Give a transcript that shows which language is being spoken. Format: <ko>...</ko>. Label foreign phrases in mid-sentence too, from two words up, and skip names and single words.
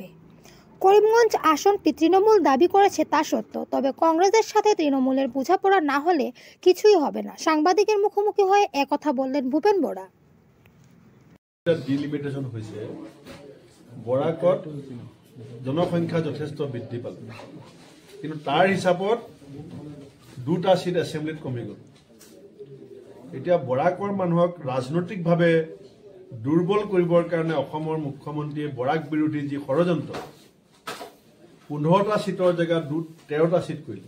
<bn>করিমগঞ্জ আসনটি তৃণমূল দাবি করেছে তা সত্য, তবে কংগ্রেসের সাথে তৃণমূলের বোঝাপড়া না হলে কিছুই হবে না। সাংবাদিকের মুখোমুখি হয়ে একথা বললেন ভূপেন বরা। ডিলিমিটেশন হয়েছে,</bn> <as>বৰাকত জনসংখ্যা যথেষ্ট বৃদ্ধি পালে, কিন্তু তাৰ হিচাপত 2টা</as> <en>seat assembly</en> <as>কমি গ'ল। এতিয়া বৰাকৰ মানুহক ৰাজনৈতিকভাৱে দুৰ্বল কৰিবৰ কাৰণে অসমৰ মুখ্যমন্ত্ৰীয়ে বৰাক বিৰোধী যি ষড়যন্ত্ৰ, 15টা সিটৰ জেগাত 13টা সিট কৰিলে।</as>